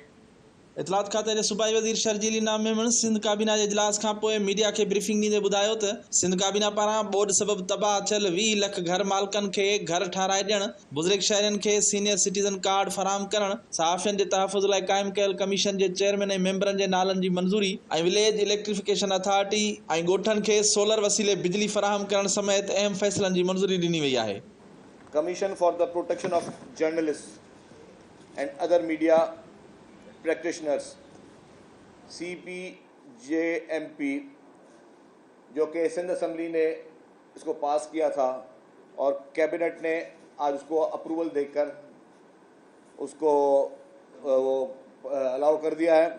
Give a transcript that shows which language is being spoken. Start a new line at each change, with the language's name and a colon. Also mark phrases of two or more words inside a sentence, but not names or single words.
Sindhi: इतलात खाते जे सूबाई वज़ीर शर्जील इनाम मेमण सिंध काबीना जे इजलास खां पोइ मीडिया खे ब्रीफिंग ॾींदे ॿुधायो त सिंध काबीना पारां ॿोॾि सबबि तबाह थियल 20 लख घर मालिकनि खे घर ठाराए ॾियण, बुज़ुर्ग शहरनि खे
English: senior citizen card
Sindhi: फराहम करण, सहाफ़ियनि जे तहफ़ुज़ लाइ क़ाइम कयल कमीशन जे चेयरमैन ऐं मेंबरनि जे नालनि जी मंज़ूरी ऐं
English: village electrification authority
Sindhi: ऐं ॻोठनि खे सोलर वसीले बिजली फराहम करण समेत अहम फ़ैसिलनि जी मंज़ूरी ॾिनी वई आहे।
English: commission for the protection of journalist and other media practitioners
Urdu: CPJMP، جو کہ سندھ اسمبلی نے اس کو پاس کیا تھا اور کیبنٹ نے آج اس کو اپروول دے کر اس کو وہ الاؤ کر دیا ہے.